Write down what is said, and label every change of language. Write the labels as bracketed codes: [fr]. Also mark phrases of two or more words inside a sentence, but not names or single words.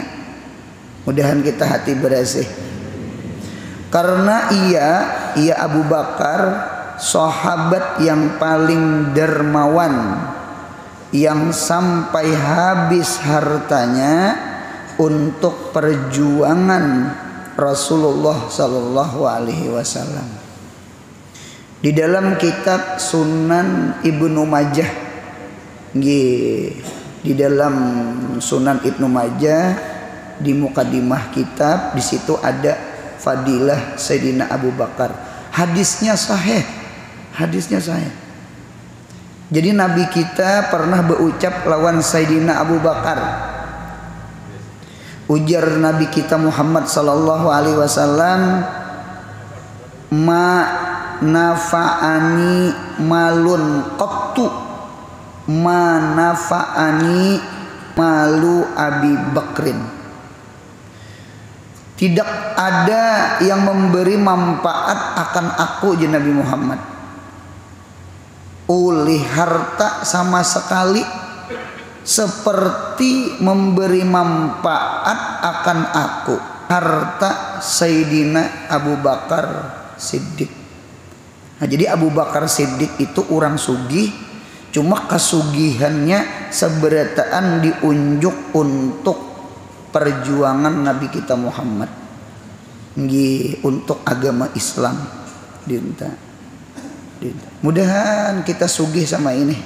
[id] Mudahan kita hati bersih. Karena ia Abu Bakar sahabat yang paling dermawan, yang sampai habis hartanya untuk perjuangan Rasulullah [ar] صلى الله عليه وسلم. [id] Di dalam kitab Sunan Ibnu Majah, di dalam Sunan Ibnu Majah di mukadimah kitab, di situ ada fadilah Sayyidina Abu Bakar. Hadisnya sahih. Jadi Nabi kita pernah berucap lawan Sayyidina Abu Bakar. Ujar Nabi kita Muhammad [ar] صلى الله عليه وسلم ما نفعني مال قط ما نفعني مال أبي بكر. [id] Tidak ada yang memberi manfaat akan aku, Nabi Muhammad, oleh harta sama sekali seperti memberi manfaat akan aku harta Sayyidina Abu Bakar Siddiq. [bjn] Nah, jadi Abu Bakar Siddiq itu orang sugih, cuma kesugihannya seberataan diunjuk untuk perjuangan Nabi kita Muhammad, untuk agama Islam. Mudahan kita sugih sama ini.